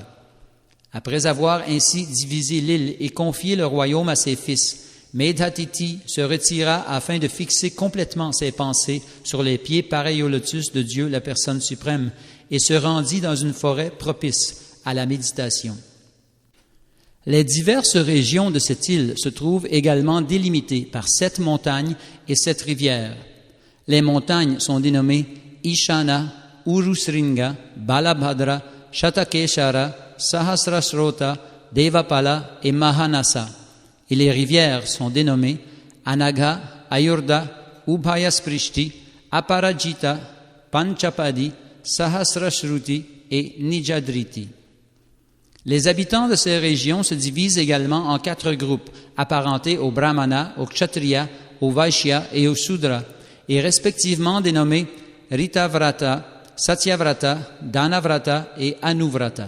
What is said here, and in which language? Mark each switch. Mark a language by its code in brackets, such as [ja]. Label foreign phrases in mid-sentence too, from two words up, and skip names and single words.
[fr] Après avoir ainsi divisé l'île et confié le royaume à ses fils, Medhatiti se retira afin de fixer complètement ses pensées sur les pieds pareils au lotus de Dieu, la personne suprême, et se rendit dans une forêt propice à la méditation. Les diverses régions de cette île se trouvent également délimitées par 7 montagnes et 7 rivières. Les montagnes sont dénommées Ishana, Urusringa, Balabhadra, Shatakeshara, Sahasrasrota, Devapala et Mahanasa. Et les rivières sont dénommées Anagha, Ayurda, Ubhayasprishti, Aparajita, Panchapadi, Sahasrashruti et Nijadriti. Les habitants de ces régions se divisent également en 4 groupes, apparentés aux Brahmana, aux Kshatriya, aux Vaishya et aux Shudra, et respectivement dénommés Ritavrata, Satyavrata, Danavrata et Anuvrata.